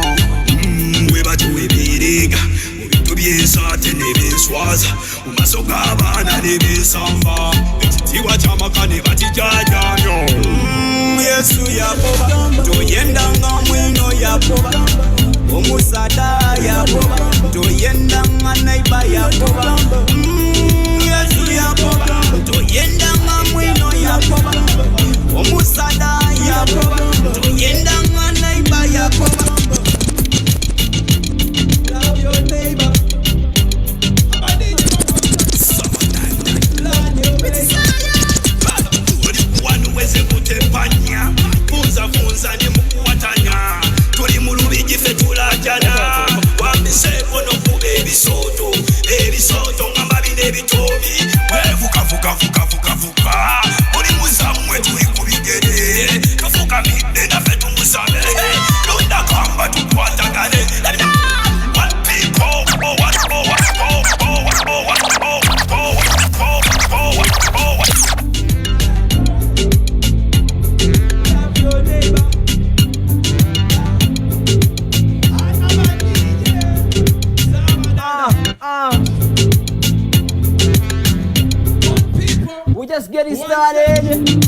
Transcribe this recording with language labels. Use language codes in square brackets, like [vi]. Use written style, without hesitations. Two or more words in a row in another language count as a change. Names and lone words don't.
[lg] We batuwe ebirega, mu bintu by'ensaate ne by'enswaza, mu maaso g'abaana ne by'ensamba, ekitiibwa ky'amaka ne bakijaaja nnyo. Yesu Yakoba, toyendanga mwino Yakoba, omusada Yakoba, toyendanga neighbour Yakoba. Yesu Yakoba, toyendanga mwino Yakoba, omusada Yakoba, toyendanga neighbour Yakoba. [en] Love your neighbor. [lg] Wanu weze kutepanya, funza funza ni mukuwatanya, tuli mu lubigi ffe tulajana, wambiseko n'okuba ebisoto, ebisoto ngamba bino ebitomi, wevuka vuka vuka vuka vuka, buli muzammwe tuli ku bigere, tufuka midde naffe tumusabe, londa kamba tukwatagane. [en] One people, oh what, oh what, oh oh what, oh what, oh oh oh oh oh oh. We're just getting started.